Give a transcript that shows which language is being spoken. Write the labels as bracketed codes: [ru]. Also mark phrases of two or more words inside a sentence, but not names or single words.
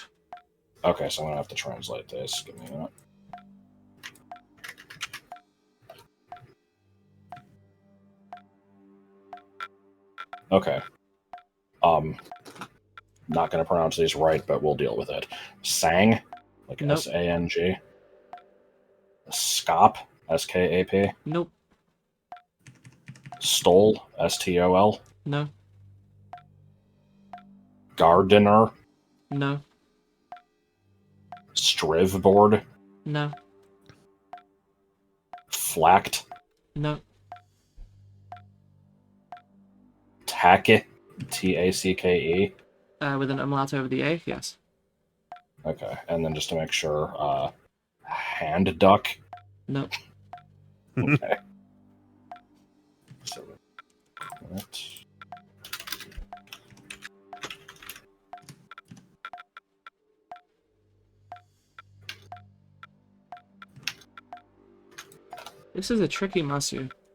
[en] Okay, so I'm going to have to translate this. Give me a minute. Okay. Not going to pronounce these right, but we'll deal with it. Sang, like Nope. S-A-N-G. Skop, S-K-A-P. Nope. Stol, S-T-O-L. No. Gardener, No. Strivboard, No. Flacked, No. Tacket, T-A-C-K-E. With an umlaut over the A, yes. Okay, and then just to make sure, hand duck. No. Okay. So, This is a tricky masu.